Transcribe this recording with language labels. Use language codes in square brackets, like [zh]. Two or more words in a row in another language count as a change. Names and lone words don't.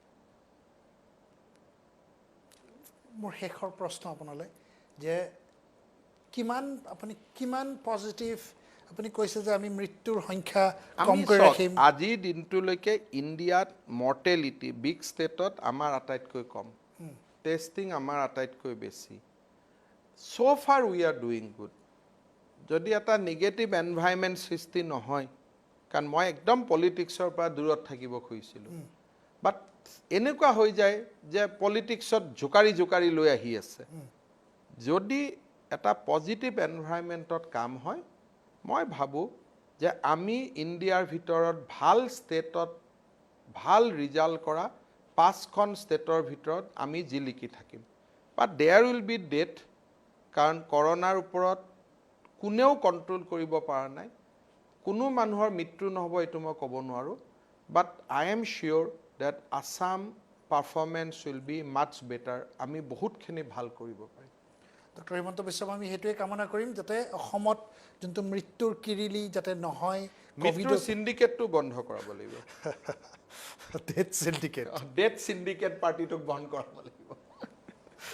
[as] মোৰ শেষৰ প্ৰশ্ন আপোনালৈ যে কিমান পজিটিভ আপুনি কৈছে যে আমি মৃত্যুৰ সংখ্যা কম কৰি ৰাখিম আজিৰ দিনটোলৈকে ইণ্ডিয়াত মৰ্টেলিটি বিগ ষ্টেটত আমাৰ আটাইতকৈ কম টেষ্টিং আমাৰ আটাইতকৈ বেছি [en] so far we are doing good [as] যদি এটা [en] negative environment [as] সৃষ্টি নহয় কাৰণ মই একদম পলিটিক্সৰ পৰা দূৰত থাকিব খুজিছিলো বাট এনেকুৱা হৈ যায় যে পলিটিক্সত জোকাৰি লৈ আহি আছে যদি এটা পজিটিভ এনভাইৰনমেন্টত কাম হয় মই ভাবো যে আমি ইণ্ডিয়াৰ ভিতৰত ভাল ষ্টেটত ভাল ৰিজাল্ট কৰা 5খন ষ্টেটৰ ভিতৰত আমি জিলিকি থাকিম [en] but there will be death [as] কাৰণ কৰোনাৰ ওপৰত কোনেও কন্ট্ৰোল কৰিব পৰা নাই কোনো মানুহৰ মৃত্যু নহব এটো মই ক'ব নোৱাৰো [en] but I am sure that Assam performance will be much better [as] আমি বহুতখিনি ভাল কৰিব পাৰিম ডক্টৰ হিমন্ত বিশ্ব আমি হেতুৱে কামনা কৰিম যাতে অসমত যোনটো মৃত্যুৰ কিৰিলি যাতে নহয় কোভিডৰ সিন্ডিকেটটো বন্ধ কৰাব লাগিব [en] death syndicate [as] পাৰ্টিটোক বন্ধ কৰাব লাগিব